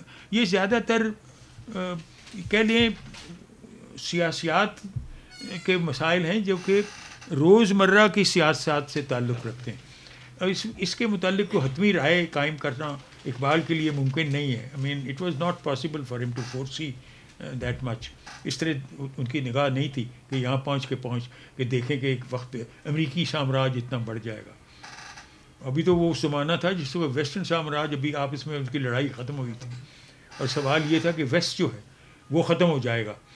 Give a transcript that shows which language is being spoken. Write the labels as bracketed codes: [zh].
[ur] یہ زیادہ تر کہہ لیں سیاسیات کے مسائل ہیں جو کہ روزمرہ کی سیاست سے تعلق رکھتے ہیں، اور اس کے متعلق کو حتمی رائے قائم کرنا اقبال کے لیے ممکن نہیں ہے. [en] I mean it was not possible for him to foresee that much. [ur] اس طرح ان کی نگاہ نہیں تھی کہ یہاں پہنچ کے دیکھیں کہ ایک وقت امریکی سامراج اتنا بڑھ جائے گا. ابھی تو وہ زمانہ تھا جس وقت ویسٹرن سامراج ابھی آپس میں ان کی لڑائی ختم ہوئی تھی، اور سوال یہ تھا کہ ویسٹ جو ہے وہ ختم ہو جائے گا.